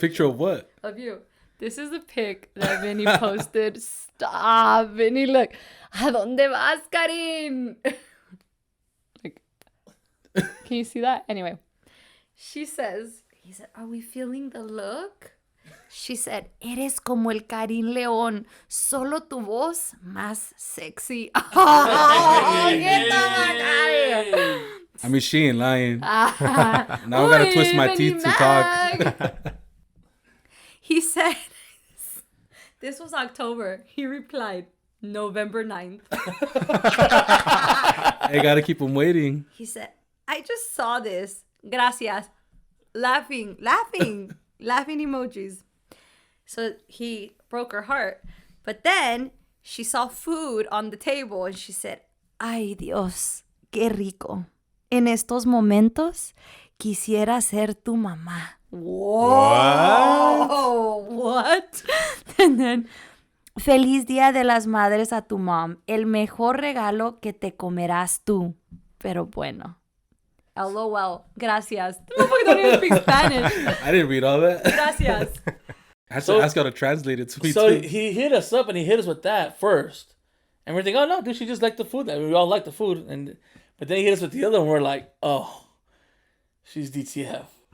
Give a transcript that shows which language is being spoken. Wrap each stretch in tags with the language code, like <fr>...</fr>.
<en>Picture of what? Of you. This is the pic that Vinny posted. Stop, Vinny. Look.</en> <es>¿A dónde vas, Karin?</es> <en>Like, can you see that? Anyway. He said, are we feeling the look? She said,</en> <es>eres como el Karin León, solo tu voz más sexy.</es> <en>Oh, get the fuck out of here. I mean, she ain't lying. Now I gotta twist my teeth to talk. He said, this was October. He replied, November 9th. I gotta keep him waiting. He said, I just saw this. Gracias. Laughing emojis. So he broke her heart. But then she saw food on the table and she said,</en> <es>ay Dios, qué rico. En estos momentos quisiera ser tu mamá.</es> <en>Whoa. What? And then,</en> <es>feliz Día de las Madres a tu mom. El mejor regalo que te comerás tú. Pero bueno. LOL. Gracias.</es> <en>No, I don't even speak Spanish. I didn't read all that.</en> <es>Gracias.</es> <en>I have to ask y'all to translate it to me So too. he hit us up and he hit us with that first. And we're thinking, oh no, dude, she just liked the food. I mean, we all like the food. But then he hit us with the other one. We're like, oh, she's DTF.</en>